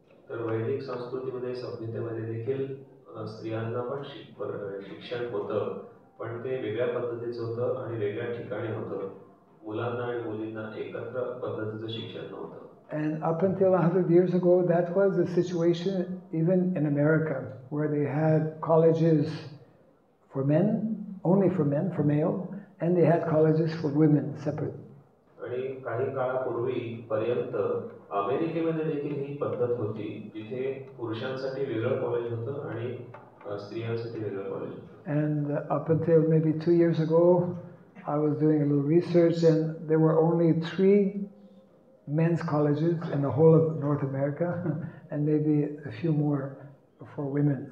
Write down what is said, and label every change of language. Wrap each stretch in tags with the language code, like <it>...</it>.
<mr>तर वैदिक संस्कृतीमध्ये सभ्यतेमध्ये देखील स्त्रियांना पण शिक्षण होतं, पण ते वेगळ्या पद्धतीचं होतं आणि वेगळ्या ठिकाणी होतं. मुलांना आणि मुलींना एकत्र पद्धतीचं शिक्षण नव्हतं.</mr> <en>And up until 100 years ago, that was the situation even in America, where they had colleges for men, only for men, for male, and they had colleges for women, separate.</en> <mr>आणि काही काळापूर्वी पर्यंत अमेरिकेमध्ये देखील ही पद्धत होती, जिथे पुरुषांसाठी वेगळं कॉलेज होतं आणि स्त्रियांसाठी वेगळं कॉलेज होतं.</mr> <en>And up until maybe 2 years ago, I was doing a little research, and there were only 3 men's colleges in the whole of North America, and maybe a few more for women.</en>